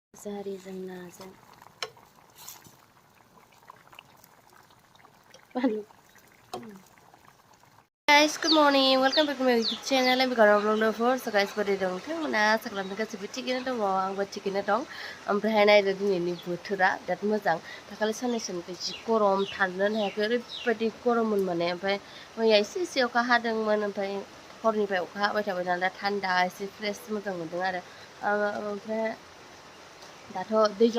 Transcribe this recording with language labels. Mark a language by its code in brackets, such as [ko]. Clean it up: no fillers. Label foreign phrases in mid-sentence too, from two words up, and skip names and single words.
[brx] जारिजों नाजों बानलु [en] guys, good morning. Welcome back to my YouTube channel. I'm Gara Vlogger for so guys, [brx] बोरै दं नोंथांमोना आसा खालामदों गासैबो थिगैनो दङ आंबो थिगैनो दं ओमफ्राय नायदो दिनैनि बोथोरा बिराद मोजां दाखालि साननैसोनिफ्राय जि गरम थानोनो हायाखै ओरैबायदि गरममोन माने ओमफ्राय मैया एसे अखा हादोंमोन ओमफ्राय हरनिफ्राय अखा हाबाय थाबाय नालाय थान्दा एसे फ्रेश मोजां मोनदों आरो ओमफ्राय दाथ' दैज्लां